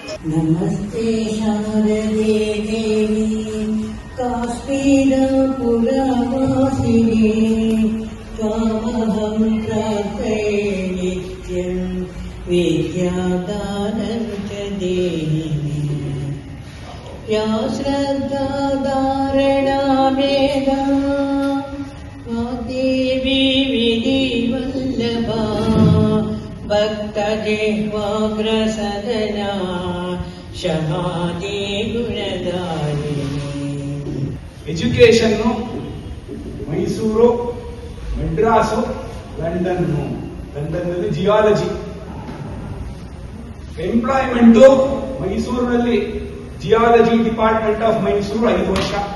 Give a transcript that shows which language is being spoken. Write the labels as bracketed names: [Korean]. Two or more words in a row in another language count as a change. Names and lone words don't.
[Sanskrit] नमस्ते शारदे देवी काश्मीरपुरवासिनी त्वामहं प्रार्थये नित्यं विद्यादानं च देहि या श्रद्धा धारणा वेदा देवी विधिवल्लभा भक्तजिह्वाग्रसदना ಶಹಾದಿ ಗುಣದಾಯಿನಿ. [Kannada] ಎಜುಕೇಶನ್ ಮೈಸೂರು, ಮೆಡ್ರಾಸು, ಲಂಡನ್ನು. ಲಂಡನ್ನಲ್ಲಿ ಜಿಯಾಲಜಿ. ಎಂಪ್ಲಾಯ್ಮೆಂಟು ಮೈಸೂರಿನಲ್ಲಿ [English] geology department of Mysore [Kannada] 5 ವರ್ಷ.